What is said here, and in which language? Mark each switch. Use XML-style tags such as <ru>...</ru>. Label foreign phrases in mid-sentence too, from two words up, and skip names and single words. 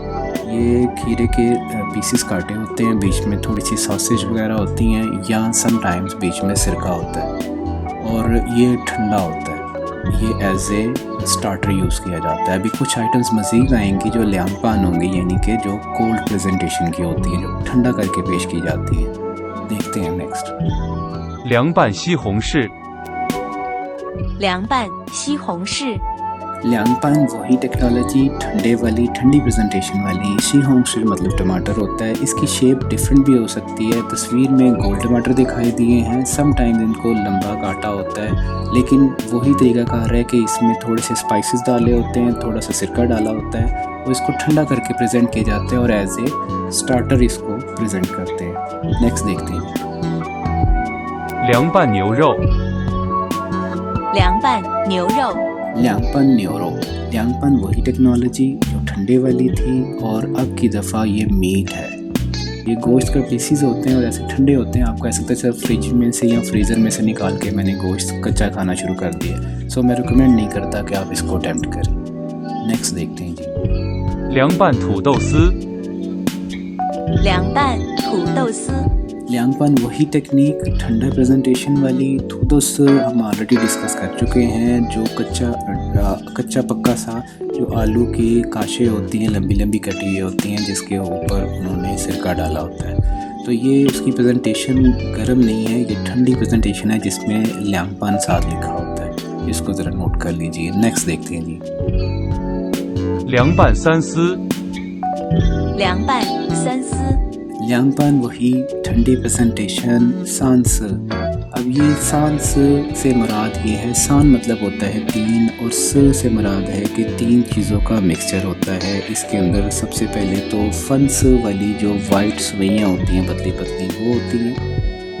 <ur>یہ کھیرے کے پیسز کاٹے ہوتے ہیں، بیچ میں تھوڑی سی ساسیج وغیرہ ہوتی ہیں یا سم ٹائمز بیچ میں سرکہ ہوتا ہے اور یہ ٹھنڈا ہوتا ہے. ये</ur> <en>as a starter use</en> <ur>کیا جاتا ہے۔ ابھی کچھ آئٹمز مزید آئیں گی جو لیانگ پان ہوں گی، یعنی کہ جو</ur> <en>cold presentation</en> <ur>کی ہوتی ہیں، جو ٹھنڈا کرکے پیش کی جاتی ہیں. دیکھتے ہیں نیکسٹ.</ur> <zh>凉拌西红柿，凉拌西红柿，</zh> <ur>لیانگ پان وہی ٹیکنالوجی، ٹھنڈے والی، ٹھنڈی پریزنٹیشن والی. شی ہونگ شی مطلب ٹماٹر ہوتا ہے۔ اس کی</ur> <en>shape different</en> <ur>بھی ہو سکتی ہے. تصویر میں گول ٹماٹر دکھائی دیے ہیں، سم ٹائمز ان کو لمبا کاٹا ہوتا ہے، لیکن وہی طریقہ کار ہے کہ اس میں تھوڑے سے اسپائسز ڈالے ہوتے ہیں، تھوڑا سا سرکہ ڈالا ہوتا ہے اور اس کو ٹھنڈا کرکے پریزنٹ کیے جاتے ہیں اور</ur> <en>as a starter</en> <ur>اس کو پریزنٹ کرتے ہیں. نیکسٹ دیکھتے ہیں.</ur> <zh>凉拌牛肉，凉拌牛肉，</zh> <ur>لیانگ پان نیورو، لیانگ پان وہی ٹیکنالوجی جو ٹھنڈے والی تھی اور اب کی دفعہ یہ میٹ ہے. یہ گوشت کا پیسز ہوتے ہیں اور ایسے ٹھنڈے ہوتے ہیں، آپ کہہ سکتے ہیں صرف فریج میں سے یا فریزر میں سے نکال کے میں نے گوشت کچا کھانا شروع کر دیا. سو میں ریکمنڈ نہیں کرتا کہ آپ اس کو اٹیمپٹ کریں. نیکسٹ دیکھتے ہیں جی.</ur> <zh>凉拌土豆丝，凉拌土豆丝，</zh> <ur>لیانگ پان وہی ٹیکنیک، ٹھنڈا پریزنٹیشن والی. تھودوس ہم</ur> <en>already discuss</en> <ur>کر چکے ہیں، جو کچا پکا سا جو آلو کی قاشے ہوتی ہیں، لمبی لمبی کٹی ہوئی ہوتی ہیں، جس کے اوپر انہوں نے سرکہ ڈالا ہوتا ہے. تو یہ اس کی پریزنٹیشن گرم نہیں ہے، یہ ٹھنڈی پریزنٹیشن ہے جس میں لیانگ پان ساتھ لکھا ہوتا ہے. اس کو ذرا نوٹ کر لیجیے۔ نیکسٹ دیکھتے ہیں جی.</ur> <zh>凉拌三丝，凉拌三丝，</zh> <ur>لیانگ پان وہی، ٹھنڈی پریزنٹیشن، سانس. اب یہ سانس سے مراد یہ ہے، سان مطلب ہوتا ہے تین اور س سے مراد ہے کہ تین چیزوں کا مکسچر ہوتا ہے. اس کے اندر سب سے پہلے تو فنس والی جو وائٹ سویاں ہوتی ہیں، پتلی پتلی، وہ ہوتی ہیں.</ur>